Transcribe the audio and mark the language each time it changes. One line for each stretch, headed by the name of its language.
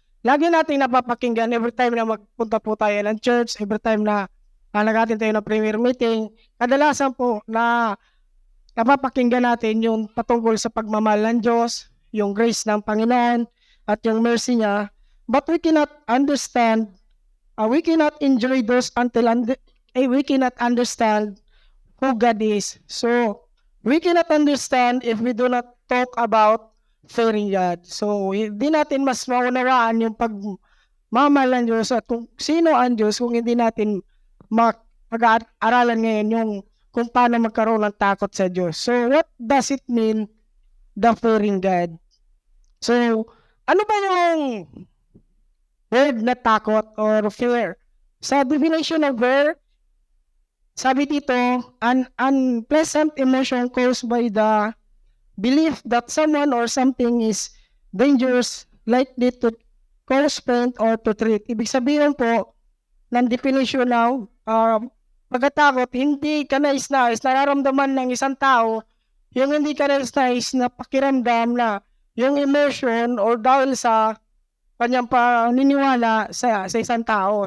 Filipino: Lagi nating napapakinggan
English: every time
Filipino: na magpunta po tayo ng church, every time na nag-attend tayo ng prayer meeting. Kadalasan po na napapakinggan natin yung patungkol sa pagmamahal ng Diyos, yung grace ng Panginoon at yung mercy niya.
English: But we cannot understand, we cannot enjoy those until we cannot understand who God is. So, we cannot understand if we do not talk about fearing God.
Filipino: So, hindi natin mas maunawaan yung pagmamahal ng Diyos at kung sino ang Diyos kung hindi natin pag-aaralan ngayon yung kung paano magkaroon ng takot sa Diyos.
English: So, what does it mean, the fearing God?
Filipino: So, ano ba yung word na takot or fear?
English: Sa definition of fear,
Filipino: sabi dito,
English: an unpleasant emotion caused by the belief that someone or something is dangerous, likely to cause pain or to treat.
Filipino: Ibig sabihin po, ng definition ng pagkatakot, hindi ka nais-nais, nararamdaman ng isang tao, yung hindi ka nais-nais na pakiramdam na yung emotion or dahil sa kanyang paniniwala sa isang tao.